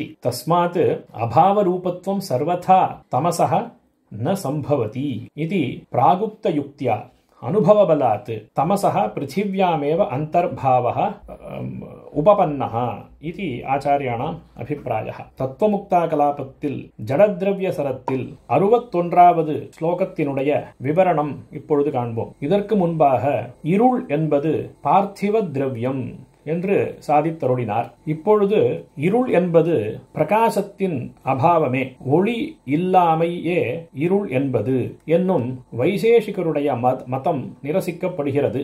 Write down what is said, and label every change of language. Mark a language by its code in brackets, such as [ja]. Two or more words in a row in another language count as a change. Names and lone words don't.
[sa] तस्मात् अभावरूपत्वं सर्वथा तमसः न सम्भवति इति प्रागुक्तयुक्त्या अनुभवबलात् तमसः पृथिव्यामेव अन्तर्भावः उपपन्नः इति आचार्याणाम् अभिप्रायः। [ta] தத்துவமுக்தாகலாபத்தில் ஜடத்ரவ்யசரத்தில் 61வது ஸ்லோகத்தினுடைய விவரணம் இப்பொழுது காண்போம். இதற்கு முன்பாக இருள் என்பது பார்த்திவ திரவியம் என்று சாதித்தருளினார். இப்பொழுது இருள் என்பது பிரகாசத்தின் அபாவமே, ஒளி இல்லாமையே இருள் என்பது என்னும் வைசேஷிகருடைய மதம் நிரசிக்கப்படுகிறது.